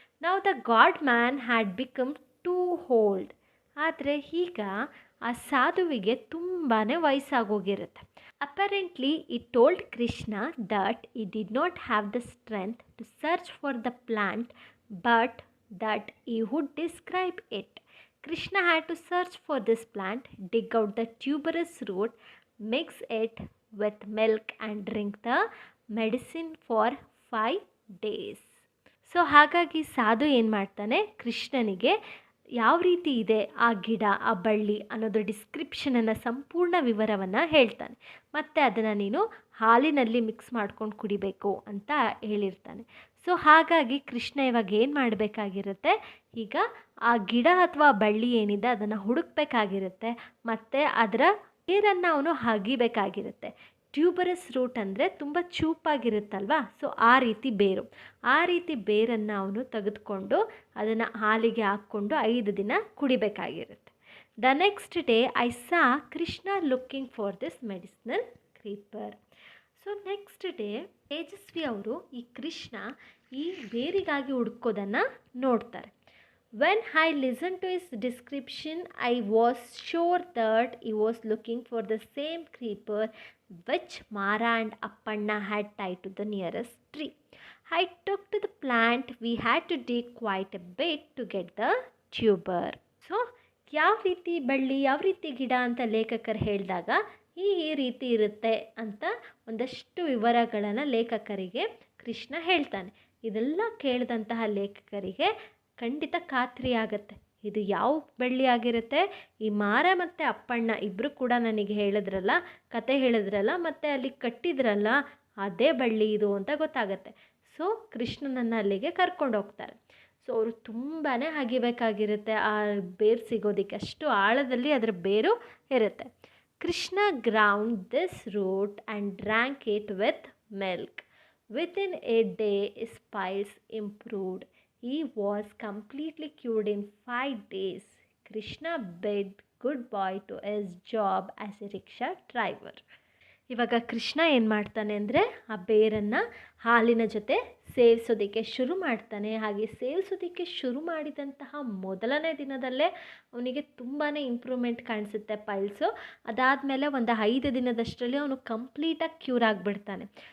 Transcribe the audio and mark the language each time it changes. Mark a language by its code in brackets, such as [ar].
[en] Now the god man had become too old. [kn] ಆದರೆ ಈಗ ಆ ಸಾಧುವಿಗೆ ತುಂಬಾ ವಯಸ್ಸಾಗೋಗಿರುತ್ತೆ. [en] Apparently it told Krishna that he did not have the strength to search for the plant but that he would describe it. Krishna had to search for this plant, dig out the tuberous root, mix it with milk and drink the medicine for 5 days. [kn] So ಹಾಗಾಗಿ ಸಾಧು ಏನು ಮಾಡ್ತಾನೆ, ಕೃಷ್ಣನಿಗೆ ಯಾವ ರೀತಿ ಇದೆ ಆ ಗಿಡ, ಆ ಬಳ್ಳಿ ಅನ್ನೋದು ಡಿಸ್ಕ್ರಿಪ್ಷನನ್ನು, ಸಂಪೂರ್ಣ ವಿವರವನ್ನು ಹೇಳ್ತಾನೆ. ಮತ್ತು ಅದನ್ನು ನೀನು ಹಾಲಿನಲ್ಲಿ ಮಿಕ್ಸ್ ಮಾಡ್ಕೊಂಡು ಕುಡಿಬೇಕು ಅಂತ ಹೇಳಿರ್ತಾನೆ. ಸೊ ಹಾಗಾಗಿ ಕೃಷ್ಣ ಇವಾಗ ಏನು ಮಾಡಬೇಕಾಗಿರುತ್ತೆ, ಈಗ ಆ ಗಿಡ ಅಥವಾ ಬಳ್ಳಿ ಏನಿದೆ ಅದನ್ನು ಹುಡುಕಬೇಕಾಗಿರುತ್ತೆ ಮತ್ತು ಅದರ ಬೇರನ್ನು ಅವನು ಅಗಿಬೇಕಾಗಿರುತ್ತೆ. ಟ್ಯೂಬರಸ್ ರೂಟ್ ಅಂದರೆ ತುಂಬ ಚೂಪಾಗಿರುತ್ತಲ್ವ, ಸೊ ಆ ರೀತಿ ಬೇರನ್ನು ಅವನು ತೆಗೆದುಕೊಂಡು ಅದನ್ನು ಹಾಲಿಗೆ ಹಾಕ್ಕೊಂಡು 5 ದಿನ ಕುಡಿಬೇಕಾಗಿರುತ್ತೆ. [en] The next day I saw Krishna looking for this medicinal creeper. [kn] So next day Tejasvi ಅವರು ಈ ಕೃಷ್ಣ ಈ ಬೇರಿಗಾಗಿ ಹುಡುಕೋದನ್ನು ನೋಡ್ತಾರೆ. [en] When I listen to his description I was sure that he was looking for the same creeper which Mara and Appanna had tied to the nearest tree. I took to the plant. We had to dig quite a bit to get the tuber. [kn] So ಯಾವ ರೀತಿ ಬಳ್ಳಿ, ಯಾವ ರೀತಿ ಗಿಡ ಅಂತ ಲೇಖಕರು ಹೇಳಿದಾಗ ಈ ರೀತಿ ಇರುತ್ತೆ ಅಂತ ಒಂದಷ್ಟು ವಿವರಗಳನ್ನು ಲೇಖಕರಿಗೆ ಕೃಷ್ಣ ಹೇಳ್ತಾನೆ. ಇದೆಲ್ಲ ಕೇಳಿದಂತಹ ಲೇಖಕರಿಗೆ ಖಂಡಿತ ಖಾತ್ರಿ ಆಗುತ್ತೆ, ಇದು ಯಾವ ಬಳ್ಳಿ ಆಗಿರುತ್ತೆ. ಈ ಮಾರ ಮತ್ತು ಅಪ್ಪಣ್ಣ ಇಬ್ಬರು ಕೂಡ ನನಗೆ ಹೇಳಿದ್ರಲ್ಲ, ಕತೆ ಹೇಳಿದ್ರಲ್ಲ, ಮತ್ತು ಅಲ್ಲಿ ಕಟ್ಟಿದ್ರಲ್ಲ, ಅದೇ ಬಳ್ಳಿ ಇದು ಅಂತ ಗೊತ್ತಾಗತ್ತೆ. ಸೊ ಕೃಷ್ಣನನ್ನು ಅಲ್ಲಿಗೆ ಕರ್ಕೊಂಡು ಹೋಗ್ತಾರೆ. ಸೊ ಅವರು ತುಂಬಾ ಅಗಿಬೇಕಾಗಿರುತ್ತೆ ಆ ಬೇರು ಸಿಗೋದಕ್ಕೆ, ಅಷ್ಟು ಆಳದಲ್ಲಿ ಅದರ ಬೇರು ಇರುತ್ತೆ. [en] Krishna ground this root and drank it with milk. Within a day his piles improved. He was completely cured in 5 days. Krishna bid goodbye to his job as a rickshaw driver. [kn] ಇವಾಗ ಕೃಷ್ಣ ಏನು ಮಾಡ್ತಾನೆ ಅಂದರೆ ಆ ಬೇರನ್ನು ಹಾಲಿನ ಜೊತೆ ಸೇವಿಸೋದಕ್ಕೆ ಶುರು ಮಾಡ್ತಾನೆ. ಹಾಗೆ ಸೇವಿಸೋದಕ್ಕೆ ಶುರು ಮಾಡಿದಂತಹ ಮೊದಲನೇ ದಿನದಲ್ಲೇ ಅವನಿಗೆ ತುಂಬಾ ಇಂಪ್ರೂವ್ಮೆಂಟ್ ಕಾಣಿಸುತ್ತೆ ಪೈಲ್ಸು. ಅದಾದಮೇಲೆ ಒಂದು 5 ದಿನದಷ್ಟರಲ್ಲಿ ಅವನು ಕಂಪ್ಲೀಟಾಗಿ ಕ್ಯೂರ್ ಆಗಿಬಿಡ್ತಾನೆ.